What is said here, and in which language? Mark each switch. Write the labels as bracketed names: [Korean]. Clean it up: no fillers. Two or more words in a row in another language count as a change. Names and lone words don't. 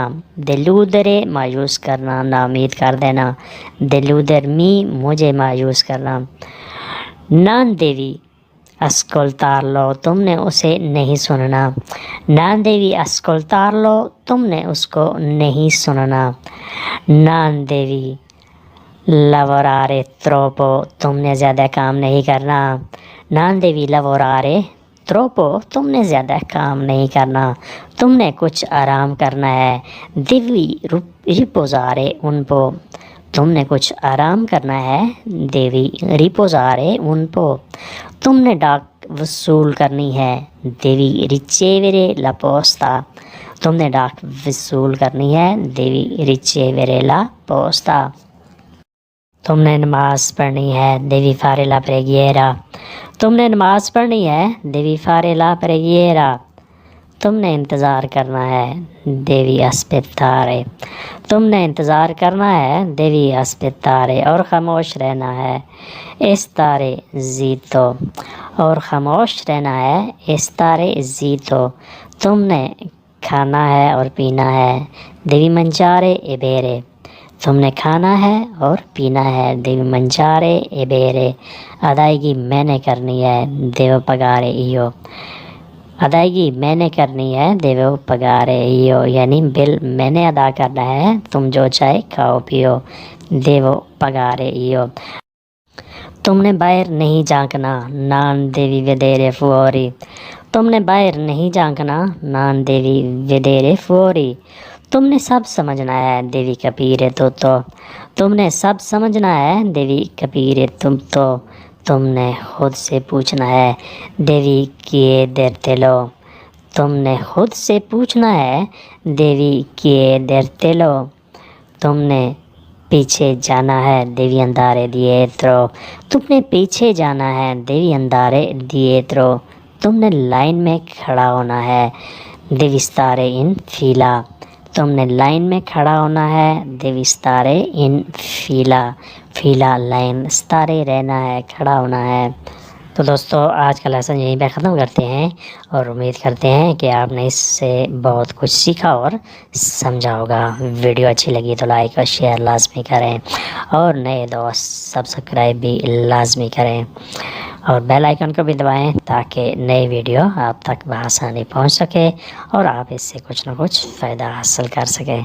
[Urdu] deludere، مایوس کرنا، ناامید کر دینا۔ deludermi، مجھے مایوس کرنا۔ [Italian] non devi ascoltarlo, [Urdu] تم نے اسے نہیں سننا۔ [Italian] non devi ascoltarlo, [Urdu] تم نے اس کو نہیں سننا۔ [Italian] non devi lavorare troppo، [Urdu] تم نے زیادہ کام نہیں کرنا۔ [Italian] non devi lavorare troppo، [Urdu] تم نے زیادہ کام نہیں کرنا، تم نے کچھ آرام کرنا ہے۔ [Italian] devi riposare un po، [Urdu] تم نے کچھ آرام کرنا ہے۔ [Italian] devi riposare un po، [Urdu] تم نے ڈاک وصول کرنی ہے۔ [Italian] devi ricevere la posta، [Urdu] تم نے ڈاک وصول کرنی ہے۔ [Italian] devi ricevere la posta، [Urdu] تم نے نماز پڑھنی ہے۔ [Italian] devi fare la preghiera، [Urdu] تم نے نماز پڑھنی ہے۔ [Italian] devi fare la preghiera، [Urdu] تم نے انتظار کرنا ہے۔ [Italian] devi aspettare، [Urdu] تم نے انتظار کرنا ہے۔ [Italian] devi aspettare، [Urdu] اور خاموش رہنا ہے۔ [Italian] stare zitto، [Urdu] اور خاموش رہنا ہے۔ [Italian] stare zitto، [Urdu] تم نے کھانا ہے اور پینا ہے۔ [Italian] devi mangiare e bere، [Urdu] تم نے کھانا ہے اور پینا ہے۔ [Italian] devi mangiare e bere، [Urdu] ادائیگی میں نے کرنی ہے۔ [Italian] devo pagare io، [Urdu] ادائیگی میں نے کرنی ہے۔ [Italian] devo pagare io، [Urdu] یعنی بل میں نے ادا کرنا ہے، تم جو چاہے کھاؤ پیو۔ [Italian] devo pagare io۔ [Urdu] تم نے باہر نہیں جھانکنا۔ [Italian] non devi vedere fuori، [Urdu] تم نے باہر نہیں جھانکنا۔ [Italian] non devi vedere fuori، [Urdu] تم نے سب سمجھنا ہے۔ [Italian] devi capire tutto، [Urdu] تم نے سب سمجھنا ہے۔ [Italian] devi capire tutto، [Urdu] تم نے خود سے پوچھنا ہے۔ [Italian] devi chiedertelo، [Urdu] تم نے خود سے پوچھنا ہے۔ [Italian] devi chiedertelo، [Urdu] تم نے پیچھے جانا ہے۔ [Italian] devi andare dietro، [Urdu] تم نے پیچھے جانا ہے۔ [Italian] devi andare dietro، [Urdu] تم نے لائن میں کھڑا ہونا ہے۔ [Italian] devi stare in fila، [Urdu] تم نے لائن میں کھڑا ہونا ہے۔ [Italian] devi stare in fila، [Urdu] فیلا لائن، stare رہنا ہے، کھڑا ہونا ہے۔ تو دوستو آج کا لیسن یہیں پہ ختم کرتے ہیں، اور امید کرتے ہیں کہ آپ نے اس سے بہت کچھ سیکھا اور سمجھا ہوگا۔ ویڈیو اچھی لگی تو لائک اور شیئر لازمی کریں، اور نئے دوست سبسکرائب بھی لازمی کریں، اور بیل آئیکن کو بھی دبائیں تاکہ نئی ویڈیو آپ تک بآسانی پہنچ سکے اور آپ اس سے کچھ نہ کچھ فائدہ حاصل کر سکیں۔